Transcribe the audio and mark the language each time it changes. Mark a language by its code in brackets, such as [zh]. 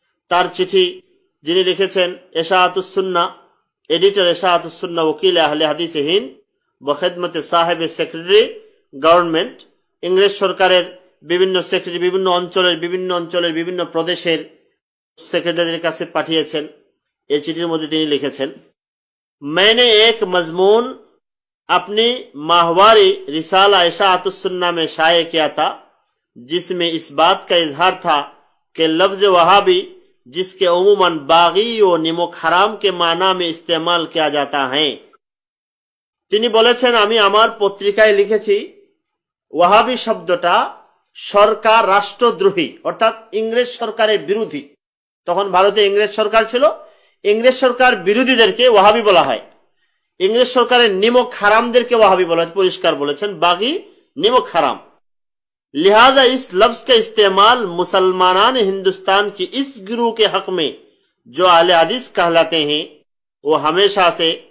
[bn] তার চিঠি যিনি লিখেছেন ইশাআতুস সুন্নাহ, এডিটর ইশাআতুস সুন্নাহ, ওকিল আহলে হাদিস হিন্দ, বখিদমতে সাহেব সেক্রেটারি গভর্নমেন্ট, ইংরেজ সরকারের বিভিন্ন সেক্রেটারি বিভিন্ন অঞ্চলের বিভিন্ন প্রদেশের সেক্রেটারিদের কাছে পাঠিয়েছেন। এই চিঠির মধ্যে তিনি লিখেছেন, [hi] मैंने एक मजमून अपनी माहवारी रिसाला इशाअतुस सुन्ना में शाये किया था, जिसमें इस बात का इजहार था कि लफ्ज वहाबी, जिसके उमूमन बागी व निमुक हराम के माना में इस्तेमाल किया जाता है। [bn] তিনি বলেছেন, আমি আমার পত্রিকায় লিখেছি ওয়াহাবি শব্দটা সরকার রাষ্ট্রদ্রোহী অর্থাৎ ইংরেজ সরকারের বিরোধী। তখন ভারতে ইংরেজ সরকার ছিল, ইংরেজ সরকার বিরোধীদেরকে ওয়াহাবি বলা হয়। ইংরেজ সরকারের নিমক হারামদেরকে ওয়াহাবি বলা হয়। পরিষ্কার বলেছেন, বাগি নিমক হারাম। [hi] लिहाजा इस लफ्ज का इस्तेमाल मुसलमान हिंदुस्तान की इस गिरोह के हक में जो अहले हदीस कहलाते हैं वो हमेशा से।